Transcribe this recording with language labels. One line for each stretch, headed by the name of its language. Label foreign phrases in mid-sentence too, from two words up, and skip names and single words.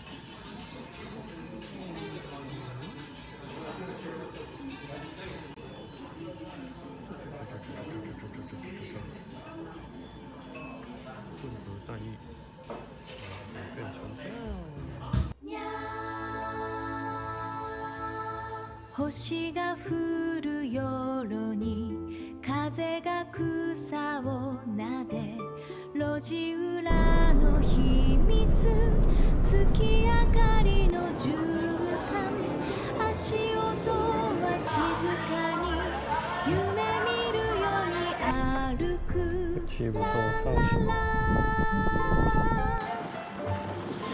Chinese: 混合蛋液，变成。
Japanese: 星が降る夜に風が草を撫で路地裏の秘密月明かりの絨毯足音は静かに夢見るように歩く
Chinese: 气不错，放心。